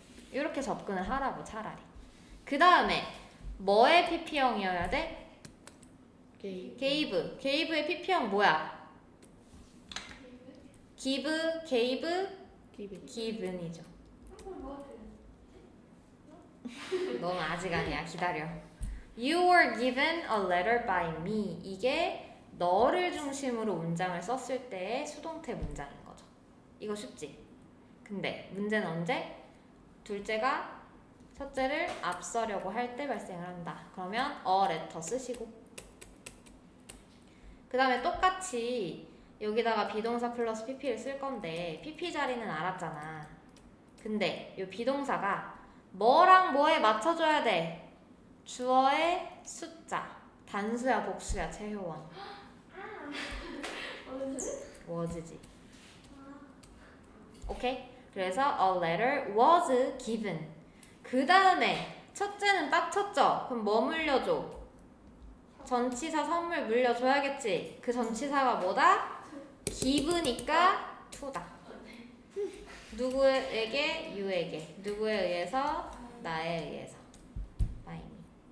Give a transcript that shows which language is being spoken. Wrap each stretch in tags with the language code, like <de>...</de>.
<ko>이렇게 접근을 하라고 차라리. 그 다음에 뭐의 pp형이어야 돼? gave. gave의 pp형 뭐야? give, gave, given이죠. 넌 아직 아니야. 기다려.</ko> <en>You were given a letter by me.</en> <ko>이게 너를 중심으로 문장을 썼을 때의 수동태 문장인 거죠. 이거 쉽지? 근데 문제는 언제? 둘째가 첫째를 앞서려고 할 때 발생을 한다. 그러면 a letter 쓰시고 그 다음에 똑같이 여기다가 비동사 플러스 pp를 쓸 건데 pp 자리는 알았잖아. 근데 이 비동사가 뭐랑 뭐에 맞춰줘야 돼? 주어의 숫자. 단수야 복수야 최효원. was지. 오케이? 그래서</ko> <en>a letter was given.</en> <ko>그 다음에 첫째는 빡쳤죠? 그럼 뭐 물려줘? 전치사 선물 물려줘야겠지. 그 전치사가 뭐다? give니까 to다. 누구에게? you에게. 누구에 의해서? 나에 의해서.</ko> <en>by me.</en>